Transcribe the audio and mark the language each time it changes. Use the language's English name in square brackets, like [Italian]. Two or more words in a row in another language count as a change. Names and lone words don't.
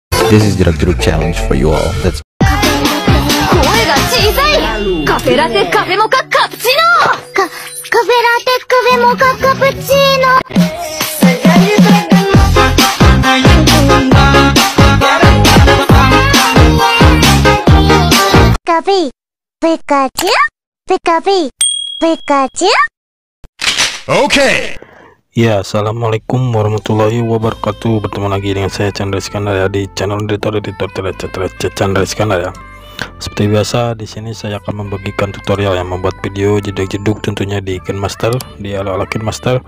[English] This is Jeruk challenge for you all. Let's. [Japanese] 声が小さい。カフェラテカフェモカカプチーノ。カフェラテカフェモカカプチーノ。カフェピカチュウピカピカチュウ。 [English] Okay. [Arabic] Ya, السلام عليكم ورحمة الله وبركاته. [Indonesian] Bertemu lagi dengan saya Chandra Iskandar ya, di channel editor Chandra Iskandar ya. Seperti biasa, di sini saya akan membagikan tutorial yang membuat video jeduk-jeduk tentunya di KineMaster, di ala-ala KineMaster.